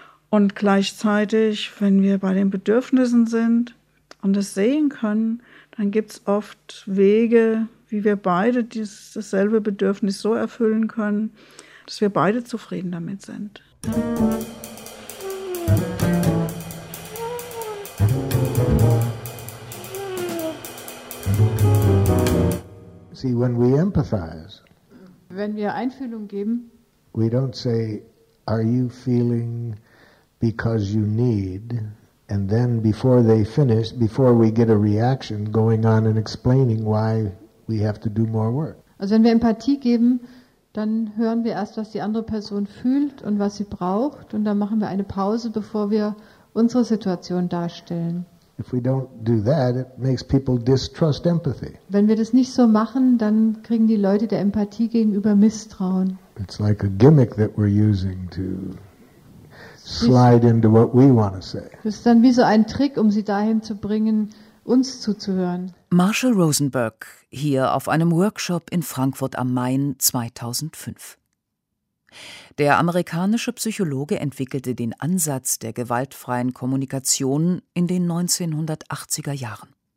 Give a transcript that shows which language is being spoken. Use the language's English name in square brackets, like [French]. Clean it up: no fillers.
[German] Und gleichzeitig, wenn wir bei den Bedürfnissen sind und es sehen können, dann gibt es oft Wege, wie wir beide dasselbe Bedürfnis so erfüllen können, dass wir beide zufrieden damit sind. [English] See, when we empathize, [German] wenn wir Einfühlung geben, [English] we don't say, are you feeling because you need, and then before they finish, before we get a reaction, going on and explaining why we have to do more work. [German] Also wenn wir Empathie geben, dann hören wir erst, was die andere Person fühlt und was sie braucht, und dann machen wir eine Pause, bevor wir unsere Situation darstellen. [English] If we don't do that, it makes people distrust empathy. [German] Wenn wir das nicht so machen, dann kriegen die Leute der Empathie gegenüber Misstrauen. [English] It's like a gimmick that we're using to slide into what we want to say. [German] Das ist dann wie so ein Trick, um sie dahin zu bringen, uns zuzuhören. Marshall Rosenberg, hier auf einem Workshop in Frankfurt am Main 2005. Der amerikanische Psychologe entwickelte den Ansatz der gewaltfreien Kommunikation in den 1980er Jahren.